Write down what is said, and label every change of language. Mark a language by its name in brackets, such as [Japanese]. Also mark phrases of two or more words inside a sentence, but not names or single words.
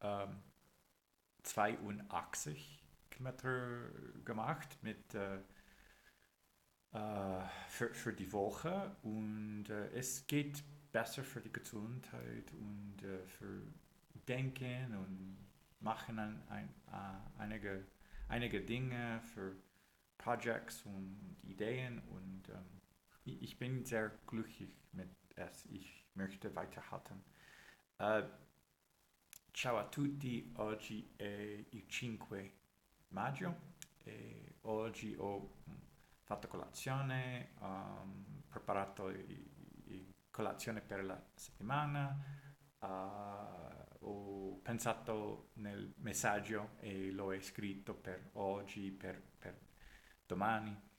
[German] 82 Kilometer gemacht für die Woche und es geht besser für die Gesundheit und für Denken und machen einige Dinge für Projects und Ideen und ich bin sehr glücklich mit es. Ich möchte weiterhalten. [Italian] Uh, Ciao a tutti, oggi è il 5 maggio e oggi ho fatto colazione, preparato colazione per la settimana, ho pensato nel messaggio e l'ho scritto per oggi, per domani